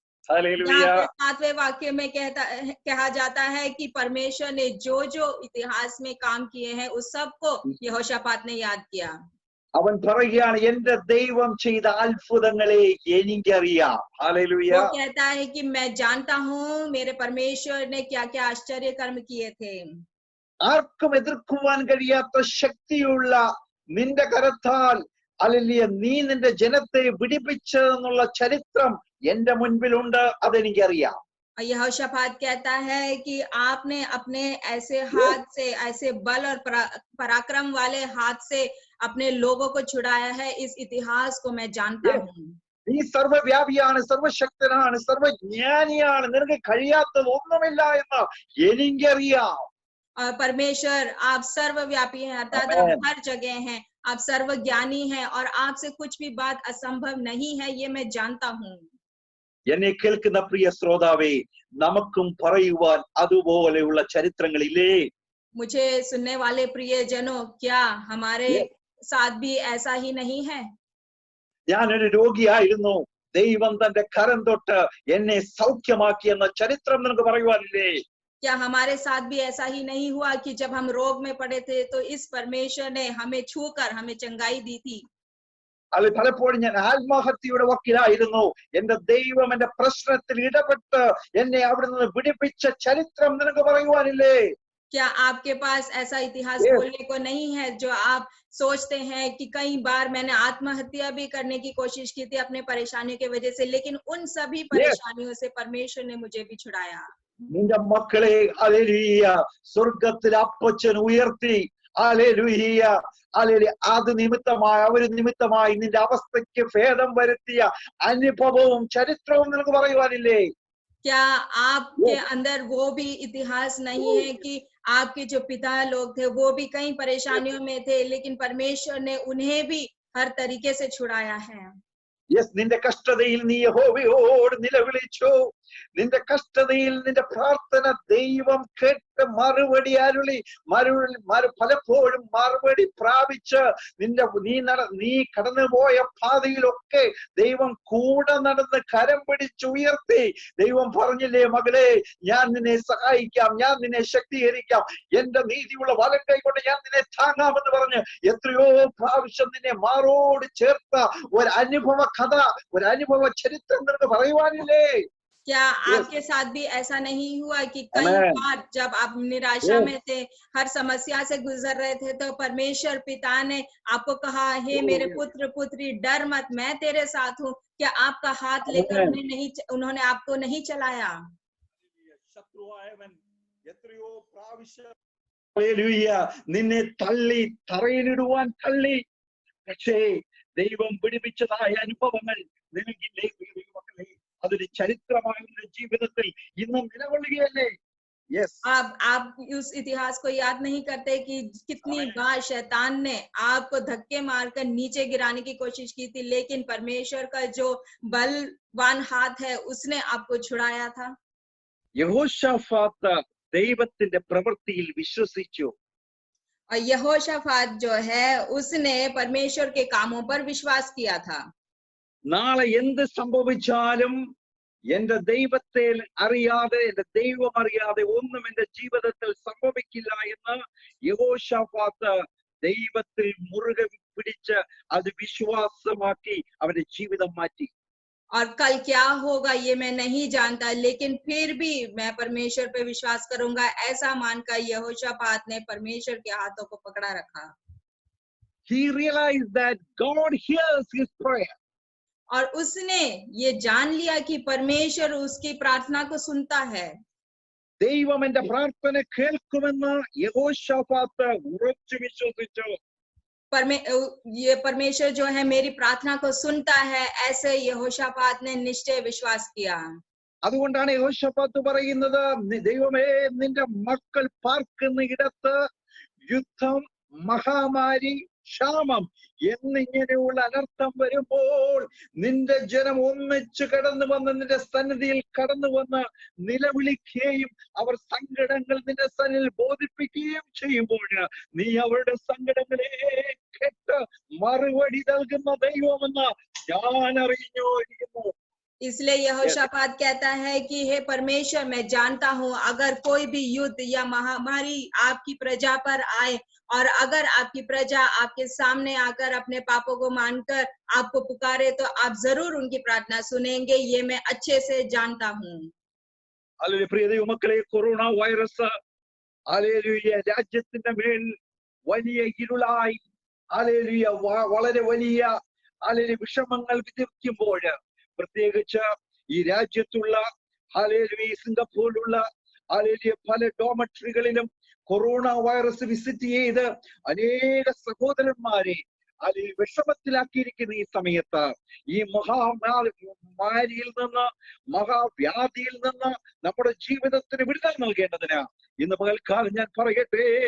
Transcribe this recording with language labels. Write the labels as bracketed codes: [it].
[hi] यहाँ [en] Hallelujah. [hi] पे 7वें वाक्य में कहा जाता है कि परमेश्वर ने जो जो इतिहास में काम किए हैं उस सब को यहोशापात ने याद किया। [ml] അവൻ പറയുകയാണ്, എന്റെ ദൈവം ചെയ്ത അത്ഭുതങ്ങളെ എനിക്കറിയാം. [hi] वो [en] Hallelujah. [hi] कहता है कि मैं जानता हूँ मेरे परमेश्वर ने क्या क्या आश्चर्य कर्म किए थे। [ml] ആർക്കും എതിർക്കുവാൻ കഴിയാത്ത ശക്തിയുള്ള നിന്റെ കരത്താൽ ഹല്ലേലൂയ നീ നിന്റെ ജനത്തെ വിടിപ്പിച്ചതെന്നുള്ള ചരിത്രം എന്റെ മുൻപിലുണ്ട്, അതെനിക്കറിയാം. [hi] यहोशापात कहता है कि आपने अपने ऐसे हाथ से, ऐसे बल और पराक्रम वाले हाथ से अपने लोगों को छुड़ाया है, इस इतिहास को मैं जानता हूँ। [ml] നീ സർവ്വവ്യാപിയാണ്, സർവശക്തനാണ്, സർവജ്ഞാനിയാണ്, നിനക്ക് കഴിയാത്തത് ഒന്നുമില്ല എന്ന് എനിക്കറിയാം. [hi] और परमेश्वर आप सर्वव्यापी हैं, अर्थात आप हर जगह हैं, आप सर्वज्ञानी हैं और आपसे कुछ भी बात असंभव नहीं है, ये मैं जानता हूँ। [ml] എന്നെ കേൾക്കുന്ന പ്രിയ ശ്രോതാവേ, നമുക്കും പറയുവാൻ അതുപോലെയുള്ള ചരിത്രങ്ങളില്ലേ? [hi] मुझे सुनने वाले प्रियजनों, क्या हमारे साथ भी ऐसा ही नहीं है? [ml] ഞാനൊരു രോഗിയായിരുന്നു, ദൈവം തന്റെ കരം തൊട്ട് എന്നെ സൗഖ്യമാക്കിയെന്ന ചരിത്രം നിനക്ക് പറയുവാനില്ലേ? [hi] क्या हमारे साथ भी ऐसा ही नहीं हुआ कि जब हम रोग में पड़े थे तो इस परमेश्वर ने हमें छूकर हमें चंगाई दी थी? [ml] അത് പലപ്പോഴും ഞാൻ ആത്മഹത്യയുടെ വക്കിലായിരുന്നു, എന്റെ ദൈവം എന്റെ പ്രശ്നത്തിൽ ഇടപെട്ട് എന്നെ അവിടെ നിന്ന് വിടിപ്പിച്ച ചരിത്രം നിനക്ക് പറയുവാനില്ലേ? [hi] क्या आपके पास ऐसा इतिहास बोलने को नहीं है जो आप सोचते हैं कि कई बार मैंने आत्महत्या भी करने की कोशिश की थी अपने परेशानियों की वजह से, लेकिन उन सभी परेशानियों से परमेश्वर ने मुझे भी छुड़ाया? [ml] നിന്റെ മക്കളെ ഹല്ലേലൂയ സ്വർഗ്ഗത്തിൽ അപ്പച്ചൻ ഉയർത്തി, ഹല്ലേലൂയ ഹല്ലേലൂയ, അത് നിമിത്തമായി അവർ നിമിത്തമായി നിന്റെ അവസ്ഥയ്ക്ക് ഭേദം വരുത്തിയ അനുഭവവും ചരിത്രവും നിനക്ക് പറയുവാനില്ലേ? [hi] क्या आपके अंदर वो भी इतिहास नहीं है कि आपके जो पिता लोग थे वो भी कई परेशानियों में थे, लेकिन परमेश्वर ने उन्हें भी हर तरीके से छुड़ाया है? [en] yes, [ml] നിന്റെ കഷ്ടതയിൽ നീ യഹോവയോട് നിലവിളിച്ചു, നിന്റെ കഷ്ടതയിൽ നിന്റെ പ്രാർത്ഥന ദൈവം കേട്ട് മറുപടി അരുളി, പലപ്പോഴും മറുപടി പ്രാപിച്ച് നീ കടന്നുപോയ പാതയിലൊക്കെ ദൈവം കൂടെ നടന്ന് കരം പിടിച്ചുയർത്തി. ദൈവം പറഞ്ഞില്ലേ, മകളെ ഞാൻ നിന്നെ സഹായിക്കാം, ഞാൻ നിന്നെ ശക്തീകരിക്കാം, എന്റെ നീതിയുള്ള വലം കൈ കൊണ്ട് ഞാൻ നിന്നെ താങ്ങാമെന്ന് പറഞ്ഞ് എത്രയോ പ്രാവശ്യം നിന്നെ മാറോട് ചേർത്ത ഒരു അനുഭവ കഥ, ഒരു അനുഭവ ചരിത്രം നിനക്ക് പറയുവാനില്ലേ? [hi] क्या आपके साथ भी ऐसा नहीं हुआ कि कई बार जब आप निराशा में थे, हर समस्या से गुजर रहे थे, तो परमेश्वर पिता ने आपको कहा, हे मेरे पुत्र पुत्री डर मत, मैं तेरे साथ हूँ? क्या आपका हाथ लेकर उन्होंने आपको नहीं चलाया? [ml] ശത്രുവായവൻ എത്രയോ പ്രാവശ്യം ഹല്ലേലൂയ നിന്നെ തള്ളി തറയിലിടുവാൻ തള്ളി, പക്ഷേ ദൈവം പിടിപ്പിച്ചതായ അനുഭവങ്ങൾ നിനക്കില്ലേ? അതൊരു ചരിത്രമായ ജീവിതത്തിൽ ഇന്നും നിലകൊള്ളുകയല്ലേ? [en] yes, [hi] आप उस इतिहास को याद नहीं करते कि कितनी बार शैतान ने आपको धक्के मारकर नीचे गिराने की कोशिश की थी, लेकिन परमेश्वर का जो बलवान हाथ है उसने आपको छुड़ाया था? [ml] യഹോശാഫാത്ത് ദൈവത്തിന്റെ പ്രവൃത്തിയിൽ വിശ്വസിച്ചു. [hi] और यहोशापात जो है उसने परमेश्वर के कामों पर विश्वास किया था। [ml] നാളെ എന്ത് സംഭവിച്ചാലും എന്റെ ദൈവത്തെ അറിയാതെ, എന്റെ ദൈവം അറിയാതെ ഒന്നും എന്റെ ജീവിതത്തിൽ സംഭവിക്കില്ല എന്ന് യഹോശാഫാത്ത് ദൈവത്തിൽ മുറുകെ പിടിച്ച് അത് വിശ്വാസമാക്കി അവന്റെ ജീവിതം മാറ്റി. [hi] और कल क्या होगा ये मैं नहीं जानता, लेकिन फिर भी मैं परमेश्वर पे विश्वास करूंगा, ऐसा मानकर यहोशापात ने परमेश्वर के हाथों को पकड़ा रखा। [en] He realized that God hears his prayer. [hi] और उसने ये जान लिया कि परमेश्वर उसकी प्रार्थना को सुनता है। [ml] ദൈവം എന്റെ പ്രാർത്ഥന കേൾക്കുമെന്ന് യഹോശാഫാത്ത് ഉറച്ചു വിശ്വസിച്ചു. [hi] ये परमेश्वर जो है मेरी प्रार्थना को सुनता है, ऐसे यहोशापात ने निश्चय विश्वास किया। [ml] അതുകൊണ്ടാണ് യഹോശാഫാത്ത് പറയുന്നത്, ദൈവമേ നിന്റെ മക്കൾ പാർക്കുന്ന ഇടത്ത് യുദ്ധം, മഹാമാരി, ക്ഷാമം എന്നിങ്ങനെയുള്ള അനർത്ഥം വരുമ്പോൾ നിന്റെ ജനം ഒന്നിച്ച് കടന്നു വന്ന് നിന്റെ സന്നിധിയിൽ കടന്നു വന്ന് നിലവിളിക്കുകയും അവർ സങ്കടങ്ങൾ നിന്റെ സന്നിധിയിൽ ബോധിപ്പിക്കുകയും ചെയ്യുമ്പോൾ നീ അവരുടെ സങ്കടങ്ങളെ കേട്ട് മറുപടി നൽകുന്ന ദൈവമെന്ന് ഞാൻ അറിഞ്ഞിരിക്കുന്നു. [hi] इसलिए यहोशापात कहता है कि हे परमेश्वर, मैं जानता हूँ अगर कोई भी युद्ध या महामारी आपकी प्रजा पर आए और अगर आपकी प्रजा आपके सामने आकर अपने पापों को मानकर आपको पुकारे तो आप जरूर उनकी प्रार्थना सुनेंगे, ये मैं अच्छे से जानता हूँ. [ml] ഹല്ലേലൂയ. പ്രിയ ദൈവമക്കളെ, കൊറോണ വൈറസ് ഹല്ലേലൂയ രാജ്യത്തിന്റെ മേൽ വലിയ ഇരുളായി ഹല്ലേലൂയ വളരെ വലിയ ഹല്ലേലൂയ വിഷമങ്ങൾ വിധിക്കുമ്പോൾ, പ്രത്യേകിച്ച് ഈ രാജ്യത്തുള്ള ഹല്ലേലൂയ സിംഗപ്പൂരിലുള്ള ഹല്ലേലൂയ പല ഡോമട്രികളിലും കൊറോണ വൈറസ് വിസിറ്റ് ചെയ്ത് അനേക സഹോദരന്മാരെ അല്ലെങ്കിൽ വിഷമത്തിലാക്കിയിരിക്കുന്ന ഈ സമയത്ത് ഈ മഹാമാരിയിൽ നിന്ന് മഹാവ്യാധിയിൽ നിന്ന് നമ്മുടെ ജീവിതത്തിന് വിടുതൽ നൽകേണ്ടതിന് ഇന്ന് പകൽക്കാലം ഞാൻ പറയട്ടെ,